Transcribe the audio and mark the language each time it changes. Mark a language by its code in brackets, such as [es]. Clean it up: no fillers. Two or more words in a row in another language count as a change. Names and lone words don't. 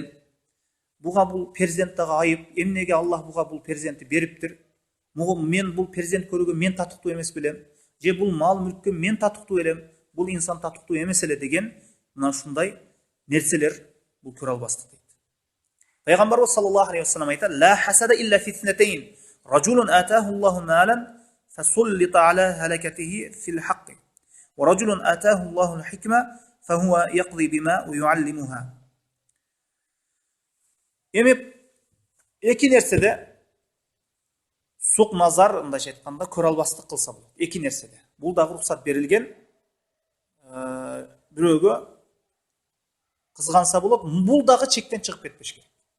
[ky] Буга бул перзент дагы айып. Эмнеге Аллах буга бул перзентти бериптир? Мен бул перзент көрүүгө мен татыктуу эмес белем? Же бул мал мүлккө мен татыктуу элем, бул инсан татыктуу эмес эле деген мына ушундай нерселер бул көрө албастык дейт. Пайгамбарыбыз [ar] صلى الله عليه وسلم [ky] айтат: [ar] "لا حسد إلا في اثنتين. رجل آتاه الله مالا فسلط على هلكته في الحق. ورجل آتاه الله الحكمة فهو يقضي بما ويعلمها." [ky] Эми эки нерседе сук назар, мындайча айтканда, көрө албастык кылса болот. Эки нерседе. Бул дагы уруксат берилген. Бирөөгө кызганса болот, бул дагы чектен чыгып кетпеш керек.